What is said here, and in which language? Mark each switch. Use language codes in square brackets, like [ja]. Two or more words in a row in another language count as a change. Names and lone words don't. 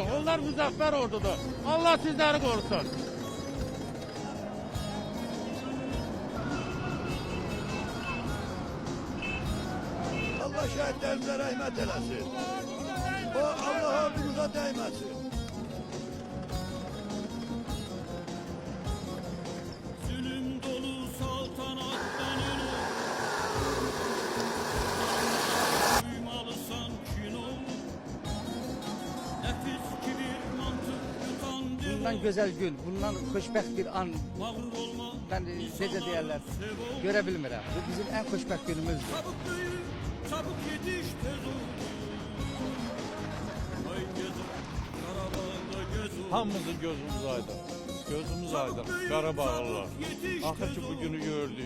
[az] Onlar müzəffər ordudur. Allah sizləri qorusun. Allah şəhidlərimizə rəhmət eləsin. O Allah ordumuza dəyməsin. [tr] Zulüm dolu saltanattan ölür. Duymalısan kin olur. Nefis kibir mantık yutan dil Bundan güzel gün, bundan xoşbəxt bir an mağrur olma. [az] ben necə deyərlər, görə bilmirəm. Bu bizim en xoşbəxt günümüzdür. [tr] Çabuk büyü, çabuk yetiş, tez olur. Ay gezer, Karabağ'da gez olur. [az] Hamımızın gözümüz aydın. Gözümüz aydın. Qarabağlılar. Axır ki bugünü gördük.